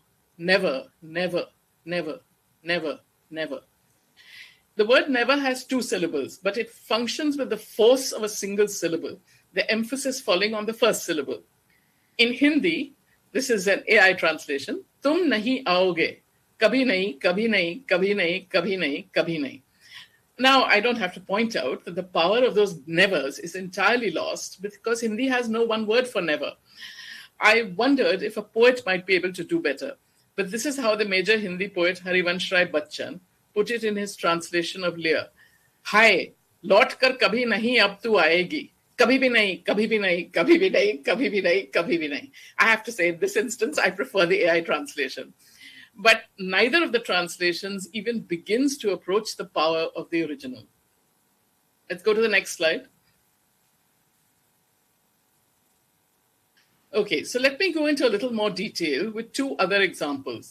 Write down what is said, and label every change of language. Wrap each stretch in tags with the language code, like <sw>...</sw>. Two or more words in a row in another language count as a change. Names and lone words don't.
<en>Never, never, never, never, never." The word never has two syllables, but it functions with the force of a single syllable, the emphasis falling on the first syllable. In Hindi, this is an AI translation,</en> <hi>"तुम नहीं आओगे, कभी नहीं, कभी नहीं, कभी नहीं, कभी नहीं, कभी नहीं."</hi> <en>Now, I don't have to point out that the power of those nevers is entirely lost because Hindi has no one word for never. I wondered if a poet might be able to do better, but this is how the major Hindi poet Harivansh Rai Bachchan put it in his translation of Lear.</en> <hi>"हाय, लौट कर कभी नहीं अब तू आएगी. कभी भी नहीं, कभी भी नहीं, कभी भी नहीं, कभी भी नहीं, कभी भी नहीं."</hi> <en>I have to say, in this instance, I prefer the AI translation. But neither of the translations even begins to approach the power of the original. Let's go to the next slide. Okay, so let me go into a little more detail with two other examples.</en>